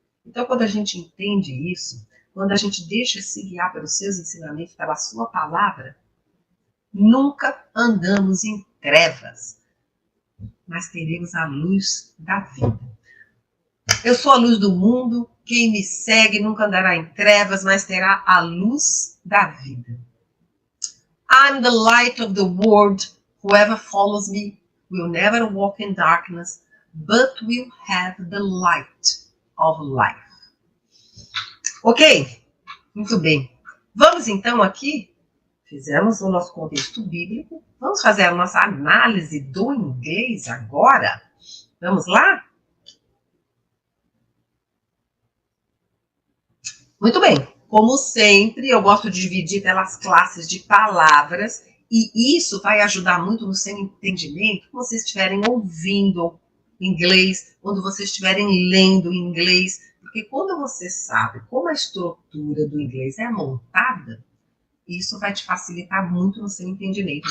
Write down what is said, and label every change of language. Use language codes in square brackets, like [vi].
[pt] Então, quando a gente entende isso, quando a gente deixa se guiar pelos seus ensinamentos, pela sua palavra, nunca andamos em trevas, mas teremos a luz da vida. Eu sou a luz do mundo, quem me segue nunca andará em trevas, mas terá a luz da vida. [en] I'm the light of the world. Whoever follows me will never walk in darkness, but will have the light of life. [pt] Ok? Muito bem. Vamos então aqui, fizemos o nosso contexto bíblico, vamos fazer a nossa análise do inglês agora? Vamos lá? Muito bem. Como sempre, eu gosto de dividir pelas classes de palavras e isso vai ajudar muito no seu entendimento quando vocês estiverem ouvindo inglês, quando vocês estiverem lendo inglês, porque quando você sabe como a estrutura do inglês é montada, isso vai te facilitar muito no seu entendimento.